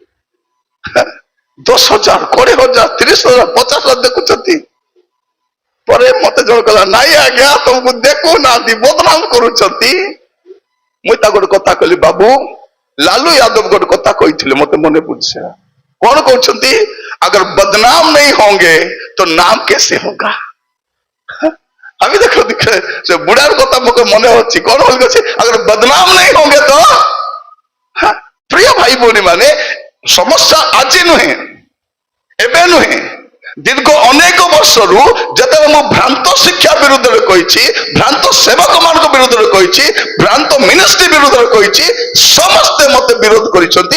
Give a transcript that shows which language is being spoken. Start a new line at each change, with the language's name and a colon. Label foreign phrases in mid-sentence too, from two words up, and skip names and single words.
Odia: 10,000, 20,000, 30,000, 50,000 ଦେଖୁଛନ୍ତି। ପରେ ମତେ ଜଣ କହିଲା, ନାଇଁ ଆଜ୍ଞା ତମକୁ ଦେଖୁନାହାନ୍ତି, ବଦନାମ କରୁଛନ୍ତି। ମୁଁ ତାକୁ ଗୋଟେ କଥା କହିଲି, ବାବୁ ଲାଲୁ यादव ଗୋଟେ କଥା କହିଥିଲେ, ମତେ ମନେ ପଡୁଛି। କଣ କହୁଛନ୍ତି,
Hindi: अगर बदनाम नहीं होंगे तो नाम कैसे होगा। আমি দেখো
Odia: ସେ ବୁଢାର କଥା ମୋତେ ମନେ ଅଛି, କଣ ବୋଲି ଅଛି,
Hindi: अगर बदनाम नहीं होंगे तो।
Odia: ପ୍ରିୟ ଭାଇ ଭଉଣୀ ମାନେ, ସମସ୍ୟା ଆଜି ନୁହେଁ, ଏବେ ନୁହେଁ, ଦୀର୍ଘ ଅନେକ ବର୍ଷରୁ ଯେତେବେଳେ ମୁଁ ଭ୍ରାନ୍ତ ଶିକ୍ଷା ବିରୁଦ୍ଧରେ କହିଛି, ଭ୍ରାନ୍ତ ସେବକ ମାନଙ୍କ ବିରୁଦ୍ଧରେ କହିଛି, ଭ୍ରାନ୍ତ ମିନିଷ୍ଟ୍ରି ବିରୁଦ୍ଧରେ କହିଛି, ସମସ୍ତେ ମତେ ବିରୋଧ କରିଛନ୍ତି।